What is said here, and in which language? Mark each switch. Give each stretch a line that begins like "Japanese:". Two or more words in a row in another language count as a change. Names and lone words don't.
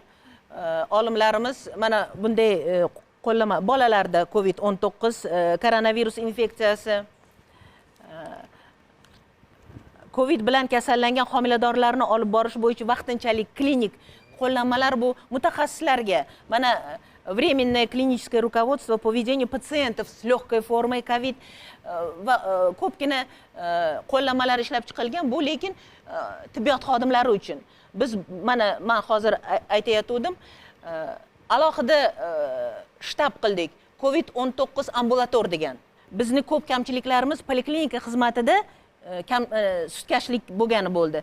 Uzbek: Olimlarimiz mana bunday qo'llama bolalarda COVID-19 koronavirus infeksiyasi COVID bilan kasallangan homiladorlarni olib borish bo'yicha vaqtinchalik klinik qo'llanmalar bu mutaxassislarga mana
Russian: временное клиническое руководство по ведению пациентов с легкой формой
Uzbek: COVID va ko'pgina qo'llanmalar ishlab chiqilgan. Bu lekin tibbiyot xodimlari uchun. Biz men hozir aytayotgandim, alohida shtab qildik. COVID-19 ambulator degan. Bizni ko'p kamchiliklarimiz poliklinika xizmatida sutkashlik bo'lgani bo'ldi.